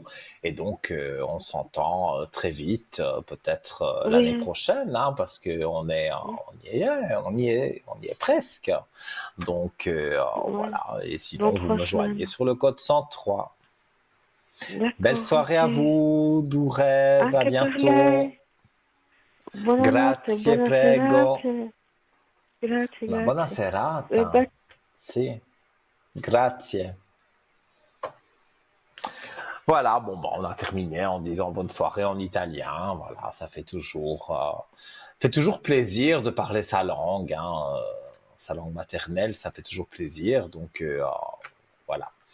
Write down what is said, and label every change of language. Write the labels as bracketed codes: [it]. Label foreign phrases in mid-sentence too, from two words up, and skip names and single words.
[fr] Et donc, on s'entend très vite, peut-être l'année Oui, prochaine, hein, parce que on y est presque. Donc, oui. voilà. Et Dans sinon, vous trois me joignez semaines. sur le code 103. Belle D'accord, soirée à ok. vous, doux rêves, à [it] Anche per [fr] bientôt. [it] lei. Buonanotte, Grazie, buona prego. serata. Grazie, Una buona grazie. serata. Baci. Sì, grazie. [fr] Voilà, bon, on a terminé en disant bonne soirée en italien. Voilà, ça fait toujours plaisir de parler sa langue, hein, sa langue maternelle, ça fait toujours plaisir. Donc, voilà.